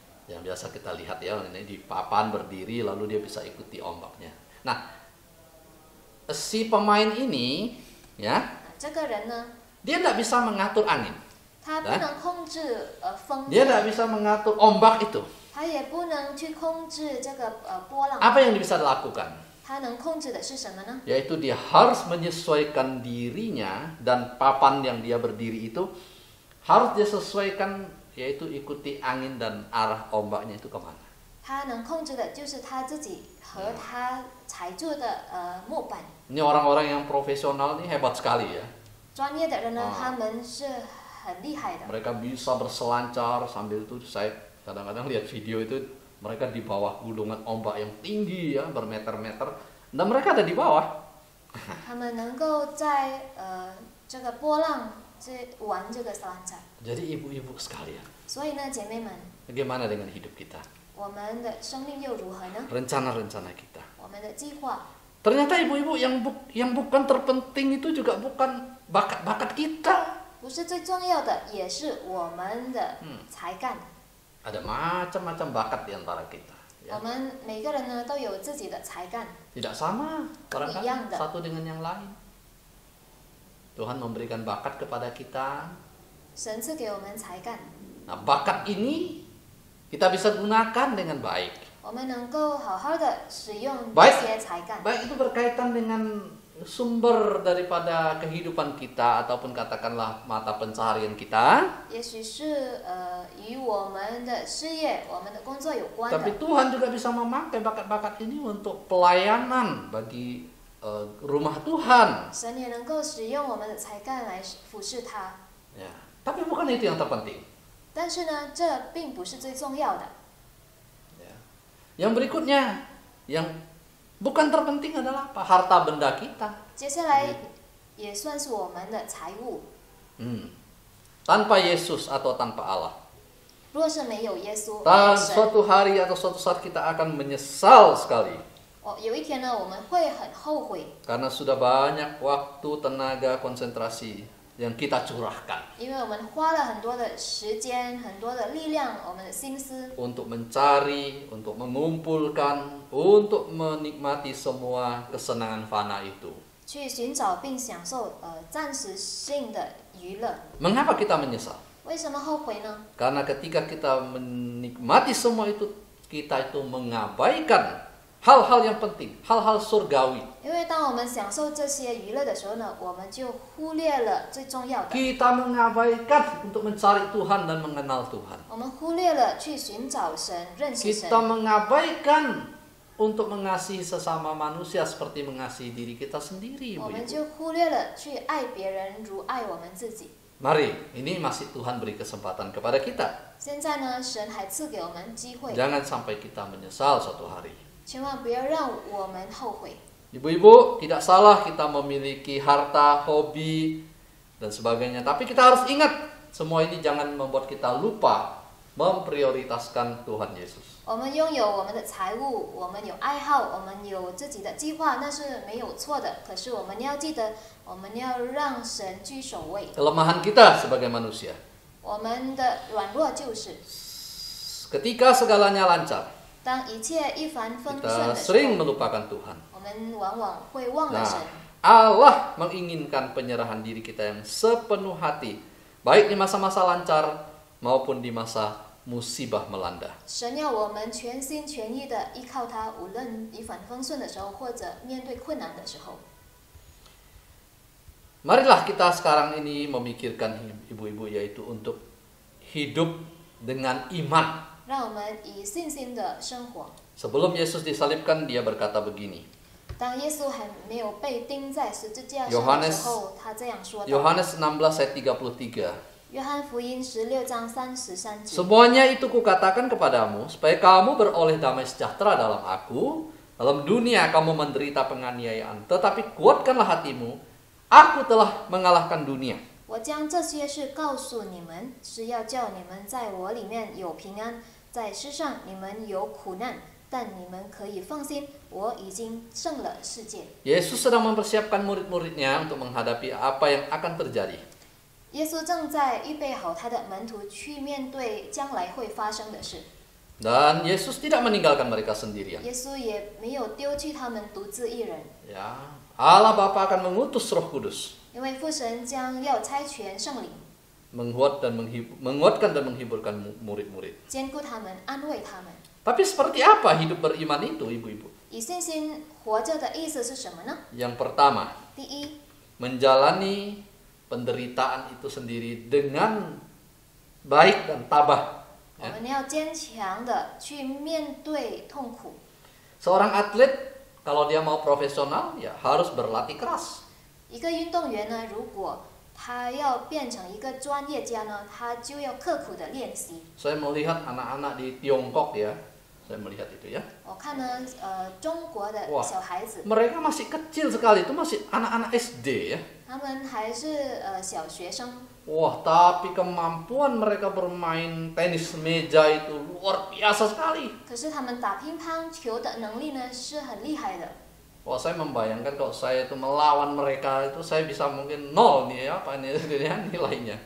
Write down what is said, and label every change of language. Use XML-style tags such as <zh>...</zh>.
<id>Yang biasa kita lihat ya, ini di papan berdiri lalu dia bisa ikuti ombaknya. Nah, si pemain ini ya,</id> <zh>这个人呢，</zh> <id>dia tidak bisa mengatur angin,</id> <zh>他不能控制风，</zh> <id>dia tidak bisa mengatur ombak itu.</id> <zh>他也不能去控制这个波浪。</zh> <id>Apa yang bisa dilakukan?</id> <zh>他能控制的是什么呢？</zh> <id>Yaitu dia harus menyesuaikan dirinya dan papan yang dia berdiri itu harus dia sesuaikan, yaitu ikuti angin dan arah ombaknya itu kemana.</id> <zh>他能控制的就是他自己和他踩住的木板。</zh> <id>Ini orang-orang yang profesional ini hebat sekali ya.</id> <zh>专业的人呢，他们是很厉害的。</zh> <id>Mereka bisa berselancar sambil itu saya kadang-kadang lihat video itu mereka di bawah gulungan ombak yang tinggi ya bermeter-meter dan mereka ada di bawah.</id> <zh>他们能够在这个波浪玩这个三彩。</zh> <id>Jadi ibu-ibu sekalian,</id> <zh>所以呢，姐妹们，</zh> <id>bagaimana dengan hidup kita?</id> <zh>我们的生命又如何呢？</zh> <id>Rencana-rencana kita.</id> <zh>我们的计划，</zh> <id>Ternyata ibu-ibu yang bukan terpenting itu juga bukan bakat-bakat kita.</id> <zh>不是最重要的，也是我们的才干。</zh> <id>Ada macam-macam bakat di antara kita.</id> <zh>我们每个人呢都有自己的才干，</zh> <id>Tidak sama, barangkali Yang satu dengan yang lain. Tuhan memberikan bakat kepada kita.</id> <zh>神赐给我们才干，</zh> <id>Nah, bakat ini kita bisa gunakan dengan baik.</id> <zh>我们能够好好的使用这</zh> <id>Baik</id> <zh>些才干。</zh> <id>Baik itu berkaitan dengan sumber daripada kehidupan kita ataupun katakanlah mata pencaharian kita.</id> <zh>也许是与我们的事业、我们的工作有关</zh> <id>Tapi Tuhan juga bisa memakai bakat-bakat ini untuk pelayanan bagi rumah Tuhan.</id> <zh>神也能够使用我们的才干来服侍他。</zh> <id>Ya, tapi bukan itu yang terpenting.</id> <zh>但是呢，这并不是最重要的。</zh> <id>Ya. Yang berikutnya, yang bukan terpenting adalah apa? Harta benda kita.</id> <zh>接下来也算是我们的财物。</zh> <id>Tanpa Yesus atau tanpa Allah.</id> <zh>若是没有耶稣，</zh> <id>Dan</id> <zh>神</zh> <id>suatu hari atau suatu saat kita akan menyesal sekali.</id> <zh>有一天呢，我们会很后悔，</zh> <id>Karena sudah banyak waktu, tenaga, konsentrasi yang kita curahkan</id> <zh>因为我们花了很多的时间、很多的力量，我们的心思，</zh> <id>untuk mencari, untuk mengumpulkan, untuk menikmati semua kesenangan fana itu.</id> <zh>去寻找并享受暂时性的娱乐。</zh> <id>Mengapa kita menyesal?</id> <zh>为什么后悔呢？</zh> <id>Karena ketika kita menikmati semua itu, kita itu mengabaikan hal-hal yang penting, hal-hal surgawi.</id> <zh>因为当我们享受这些娱乐的时候呢，我们就忽略了最重要的。</zh> <id>Kita mengabaikan untuk mencari Tuhan dan mengenal Tuhan.</id> <zh>我们忽略了去寻找神、认识神。</zh> <id>Kita mengabaikan untuk mengasihi sesama manusia seperti mengasihi diri kita sendiri.</id> <zh>我们就忽略了去爱别人如爱我们自己。</zh> <id>Mari, ini masih Tuhan beri kesempatan kepada kita.</id> <zh>现在呢，神还赐给我们机会，</zh> <id>Jangan sampai kita menyesal suatu hari.</id> <zh>千万不要让我们后悔。</zh> <id>Ibu-ibu, tidak salah kita memiliki harta, hobi, dan sebagainya. Tapi kita harus ingat, semua ini jangan membuat kita lupa memprioritaskan Tuhan Yesus.</id> <zh>我们拥有我们的财物，我们有爱好，我们有自己的计划，那是没有错的。可是我们要记得，我们要让神居首位。</zh> <id>Kelemahan kita sebagai manusia.</id> <zh>我们的软弱就是，</zh> <id>Ketika segalanya lancar,</id> <zh>当一切一帆风顺</zh> <id>kita</id> <zh>的时</zh> <id>sering</id> <zh>候，</zh> <id>melupakan Tuhan.</id> <zh>我们往往会忘了</zh> <id>Nah,</id> <zh>神。</zh> <id>Allah menginginkan penyerahan diri kita yang sepenuh hati, baik di masa-masa lancar maupun di masa musibah melanda.</id> <zh>神要我们全心全意的依靠他，无论一帆风顺的时候，或者面对困难的时候。</zh> <id>Marilah kita sekarang ini memikirkan ibu-ibu, yaitu untuk hidup dengan iman.</id> <zh>让我们以信心的生活。</zh> <id>Sebelum Yesus disalibkan, dia berkata begini.</id> <zh>当耶稣还没有被钉在十字架上的</zh> <id>Yohanes</id> <zh>时候，他这样说道。</zh> <id>Yohanes 16 ayat 33.</id> <zh>约翰福音16章33节。</zh> <id>Semuanya itu kukatakan kepadamu, supaya kamu beroleh damai sejahtera dalam aku. Dalam dunia kamu menderita penganiayaan, tetapi kuatkanlah hatimu, aku telah mengalahkan dunia.</id> <zh>我将这些事告诉你们，是要叫你们在我里面有平安，在世上你们有苦难，但你们可以放心，我已经胜了世界。</zh> <id>Yesus sedang mempersiapkan murid-muridnya untuk menghadapi apa yang akan terjadi.</id> <zh>耶稣正在预备好他的门徒去面对将来会发生的事。</zh> <id>Dan Yesus tidak meninggalkan mereka sendirian.</id> <zh>耶稣也没有丢弃他们独自一人，</zh> <id>Ya, Allah Bapa akan mengutus Roh Kudus,</id> <zh>因为父神将要差遣圣灵，</zh> <id>menguatkan dan menghiburkan murid-murid.</id> <zh>兼顾他们，安慰他们。</zh> <id>Tapi seperti apa hidup beriman itu, ibu-ibu?</id> <zh>以信心活着的意思是什么呢？</zh> <id>Yang pertama,</id> <zh>第一，</zh> <id>menjalani penderitaan itu sendiri dengan baik dan tabah.</id> <zh>我们要坚强的去面对痛苦。</zh> <id>Seorang atlet kalau dia mau profesional ya harus berlatih keras.</id> <zh>一个运动员呢，如果他要变成一个专业家呢，他就要刻苦的练习。</zh> <id>Saya melihat anak-anak di Tiongkok ya, saya melihat itu ya.</id> <zh>我看呢，中国的哇小孩子，</zh> <id>Mereka masih kecil sekali, itu masih anak-anak SD ya.</id> <zh>他们还是小学生，</zh> <id>Wah, tapi kemampuan mereka bermain tenis meja itu luar biasa sekali.</id> <zh>可是他们打乒乓球的能力呢是很厉害的。</zh> <id>Wah, saya membayangkan kalau saya itu melawan mereka itu saya bisa mungkin 0 nih ya, apa ini nilainya.</id>